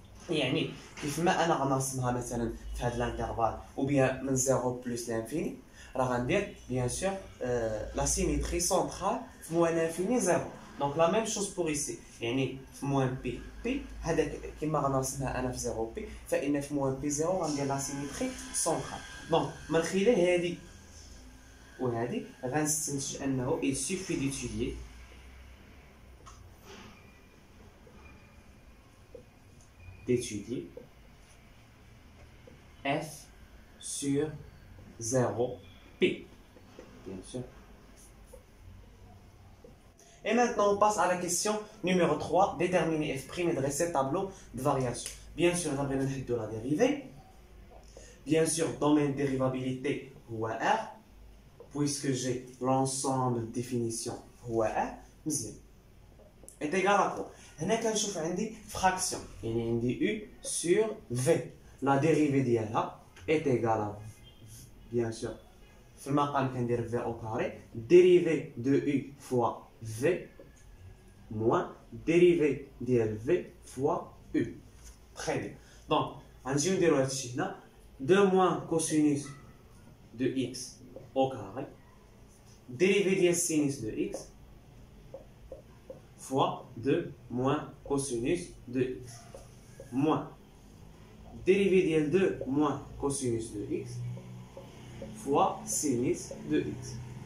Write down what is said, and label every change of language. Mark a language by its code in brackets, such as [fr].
[ar] يعني كيف ما انا غنرسمها مثلا في هذا الانترفال وبها من 0 بلس لانفيني، راه غندير [fr] بيان سور لا سيميتري سونترال في موان لانفيني [ar] 0. دونك [fr] لا ميم شوز بور ايسي، [ar] يعني في موان بي بي هذاك كيما غنرسمها انا في 0 بي، فان في موان بي 0 غندير [fr] لا سيميتري سونترال. [ar] دونك من خلال هذه وهذه غنستنتج انه [fr] il suffit d'étudier f sur 0 p, bien sûr. Et maintenant on passe à la question numéro 3, déterminer f' et dresser tableau de variation. Bien sûr on a besoin de la dérivée. Bien sûr domaine de dérivabilité [ar] هو R, [fr] puisque j'ai l'ensemble de définition هو R. [ar] مزيان. [fr] est égal à quoi? [ar] هنا كنشوف عندي [fr] fraction، [ar] يعني عندي [fr] u sur v. la dérivée ديالها est égale à bien sûr [ar] في المقام كندير [fr] v au carré dérivée de u fois v moins dérivée ديال v fois u. très bien. donc [ar] غنجيو نديرو هادشي هنا [fr] 2 moins cosinus de x au carré dérivée ديال sinus de x fois 2 moins cosinus de x moins dérivée de 2 moins cosinus de x fois sinus de x.